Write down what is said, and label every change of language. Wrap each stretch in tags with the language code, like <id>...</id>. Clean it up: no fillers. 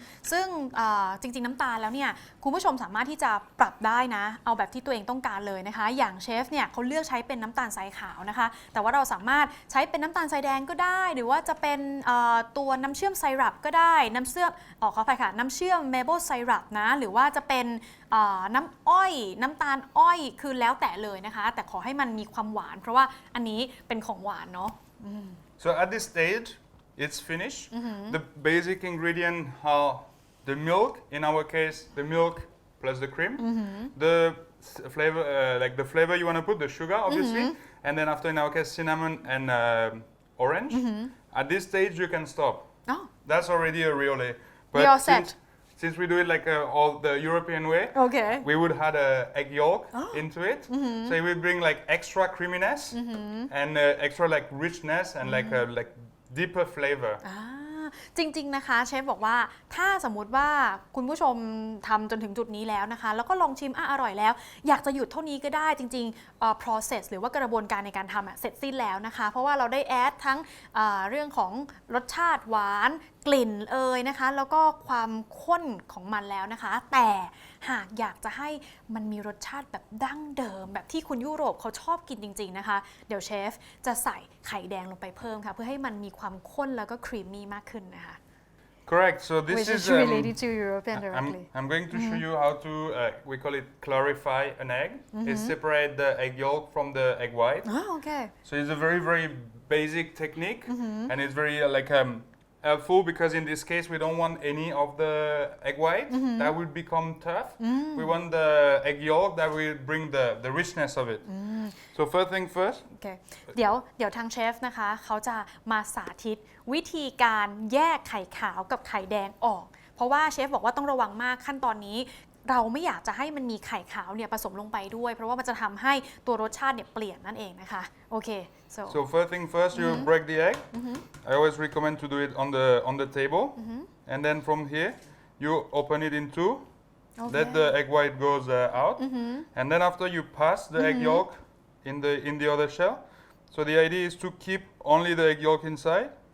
<th>ซึ่งจริงๆน้ำตาลแล้วเนี่ยคุณผู้ชมสามารถที่จะปรับได้นะเอาแบบที่ตัวเองต้องการเลยนะคะอย่างเชฟเนี่ยเขาเลือกใช้เป็นน้ำตาลทรายขาวนะคะแต่ว่าเราสามารถใช้เป็นน้ำตาลทรายแดงก็ได้หรือว่าจะเป็นตัวน้ำเชื่อมไซรัปก็ได้น้ำเชื่อมขออภัยค่ะน้ำเชื่อมเมเปิลไซรัปนะหรือว่าจะเป็นน้ำอ้อยน้ำตาลอ้อยคือแล้วแต่เลยนะคะแต่ขอให้มันมีความหวานเพราะว่าอันนี้เป็นของหวานเนาะ</th> <en>So at this stage it's finished the basic ingredient are the milk in our case the milk plus the cream the flavor like the flavor you want to put the sugar obviously and then after in our case cinnamon and orange at this stage you can stop that's already a riole but since we do it like all the European way, we would add egg yolk into it, so it would bring like extra creaminess and extra like richness and like deeper flavor.</en> <th>จริงๆนะคะเชฟบอกว่าถ้าสมมุติว่าคุณผู้ชมทำจนถึงจุดนี้แล้วนะคะแล้วก็ลองชิมอร่อยแล้วอยากจะหยุดเท่านี้ก็ได้จริงๆprocess หรือว่ากระบวนการในการทำเสร็จสิ้นแล้วนะคะเพราะว่าเราได้แอดทั้ง เรื่องของรสชาติหวานกลิ่นนะคะแล้วก็ความข้นของมันแล้วนะคะแต่หากอยากจะให้มันมีรสชาติแบบดั้งเดิมแบบที่คุณยุโรปเขาชอบกินจริงๆนะคะเดี๋ยวเชฟจะใส่ไข่แดงลงไปเพิ่มค่ะเพื่อให้มันมีความข้นแล้วก็ครีมมี่มากขึ้นนะคะ</th> <en>Correct. So this Which is related to European directly. I'm going to show you how to we call it clarify an egg. Is separate the egg yolk from the egg white. Oh, okay. So it's a very basic technique, and it's very helpful because in this case we don't want any of the egg white that will become tough. We want the egg yolk that will bring the richness of it. So first thing first. Okay.</en> <th>เดี๋ยวทางเชฟนะคะเขาจะมาสาธิตวิธีการแยกไข่ขาวกับไข่แดงออกเพราะว่าเชฟบอกว่าต้องระวังมากขั้นตอนนี้เราไม่อยากจะให้มันมีไข่ขาวเนี่ยผสมลงไปด้วยเพราะว่ามันจะทำให้ตัวรสชาติเนี่ยเปลี่ยนนั่นเองนะคะโอเค</th> <en>so first thing first you break the egg I always recommend to do it on the table and then from here you open it in two let the egg white goes out and then after you pass the egg yolk in the other shell so the idea is to keep only the egg yolk inside</en>